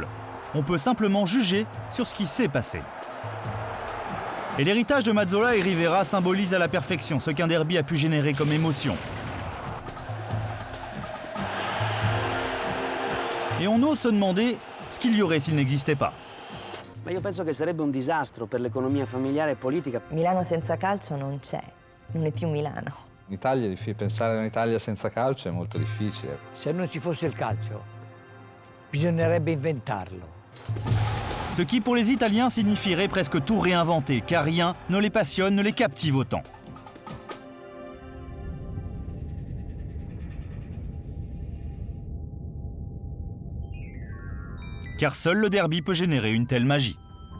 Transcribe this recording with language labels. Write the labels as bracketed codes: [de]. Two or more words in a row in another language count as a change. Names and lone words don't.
[fr] On peut simplement juger sur ce qui s'est passé. Et l'héritage de Mazzola et Rivera symbolise à la perfection ce qu'un derby a pu générer comme émotion. Et on ose se demander ce qu'il y aurait s'il n'existait pas. [it] Ma io penso che sarebbe un disastro per l'economia familiare e politica. Milano senza calcio non c'è, non è più Milano. In Italia, pensare a un'Italia senza calcio è molto difficile. Se non ci fosse il calcio, bisognerebbe inventarlo. [fr] Ce qui pour les Italiens signifierait presque tout réinventer, car rien ne les passionne, ne les captive autant. Car seul le derby peut générer une telle magie.